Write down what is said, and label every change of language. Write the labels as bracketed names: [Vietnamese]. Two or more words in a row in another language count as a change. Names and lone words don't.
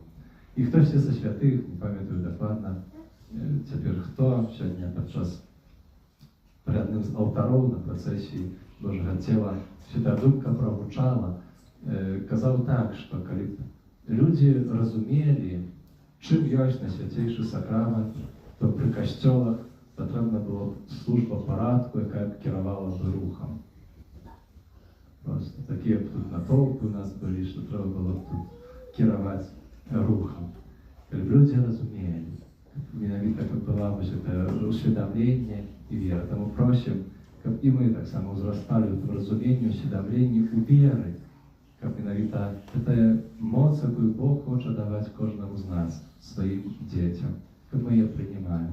[Ukrainian] І хтось зі святих, не пам'ятаю докладно, тепер хто сьогодні під час при одним з алтарів на процесії Божого тіла свята думка прогучала, казав так, що коли люди розуміли, чим є найсвятейший сакрамент, то при костьолах потрібна була служба порядку, яка керувала би рухом. Просто такі тут натовпи у нас були, що треба було тут керувати рухом. Коли люди розуміли, [Belarusian] менавіта каб была вось гэта усведамленне і вера. Таму просім, каб і мы таксама ўзрасталі ў разуменні, усведамленні, у веры, каб менавіта гэтая моц, якую Бог хоча даваць кожнаму з нас, сваім дзецям, каб мы яе прынималі.